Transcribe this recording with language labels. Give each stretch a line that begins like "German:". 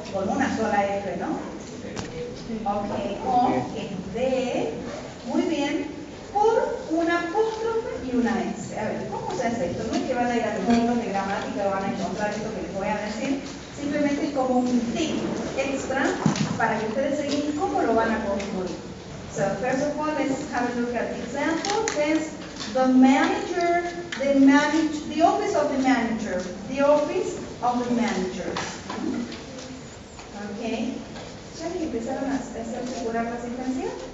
Spanish: Con una sola F, ¿no? Ok, o, que es de, muy bien, por una apóstrofe y una S. A ver, ¿cómo se hace esto? No es que van a ir a los libros de gramática y van a encontrar esto que les voy a decir, simplemente es como un tip extra para que ustedes se guíen cómo lo van a construir.
English: So, first of all, let's have a look at the example. Says, the manager, the office of the manager, the office of the manager. Ok.
Spanish: ¿Ya les empezaron a hacer circular la asistencia?